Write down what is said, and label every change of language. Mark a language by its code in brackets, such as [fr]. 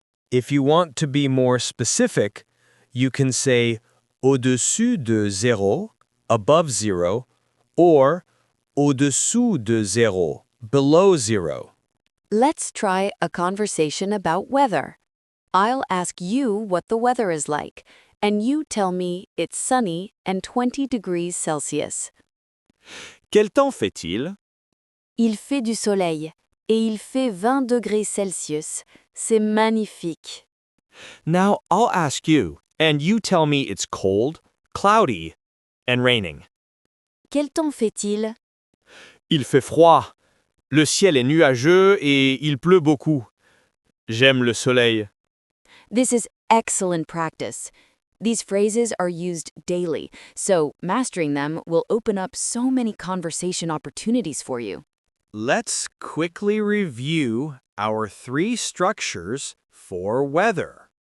[en] If you want to be more specific, you can say [fr] au-dessus de zéro, [en] above zero, or [fr] au-dessous de zéro, [en] below zero. Let's try a conversation about weather. I'll ask you what the weather is like, and you tell me it's sunny and 20 degrees Celsius. [fr] Quel temps fait-il? Il fait du soleil et il fait 20 degrés Celsius. C'est magnifique. [en] Now I'll ask you, and you tell me it's cold, cloudy, and raining. [fr] Quel temps fait-il? Il fait froid. Le ciel est nuageux et il pleut beaucoup. J'aime le soleil. [en] This is excellent practice. These phrases are used daily, so mastering them will open up so many conversation opportunities for you. Let's quickly review our three structures for weather.